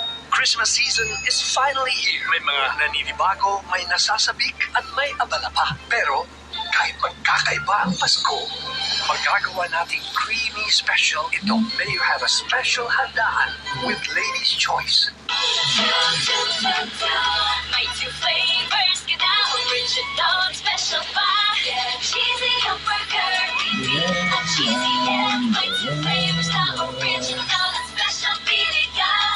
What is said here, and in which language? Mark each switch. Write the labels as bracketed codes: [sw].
[en] Christmas season is finally here. [tl] May mga naninibago, may nasasabik, at may abala pa. Pero, kahit magkakaiba ang Pasko, magagawa nating [en] creamy special [tl] ito. [en] May you have a special handaan with Lady's Choice. [tl] May 2 flavors ka na, original at special pa. Cheesy hamburger, at cheesy and may 2 flavors na, original at special pili ka.